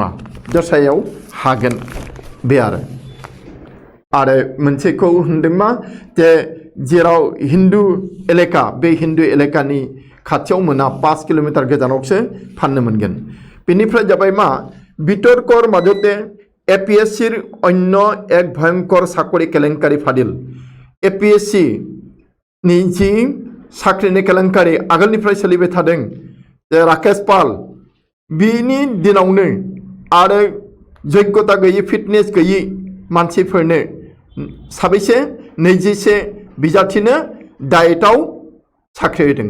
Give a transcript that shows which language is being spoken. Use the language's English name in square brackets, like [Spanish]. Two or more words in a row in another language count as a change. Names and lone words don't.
[Bodo] दस्रायाव हागोन बे आरो मोनसेखौ होनदों मा जे जेराव हिन्दु एलेका बे हिन्दु एलेकानि खाथियाव मोना 5 किलोमिटार गोजानावसो फाननो मोनगोन। बेनिफ्राय जाबाय मा [Assamese] बितर्कर মাজতে APSCৰ অন্য এক ভয়ঙ্কৰ চাকৰি কেলেংকাৰী ফাদিল। [Bodo] APSC नि जी साख्रिनि केलेंकारि आगोलनिफ्राय सोलिबाय थादों जे राकेश पाल बिनि दिनावनो आरो योग्यता गैयै फिटनेस गैयै मानसिफोरनो साबैसे 21 बिजाथिनो डाइटआव साख्रि होदों।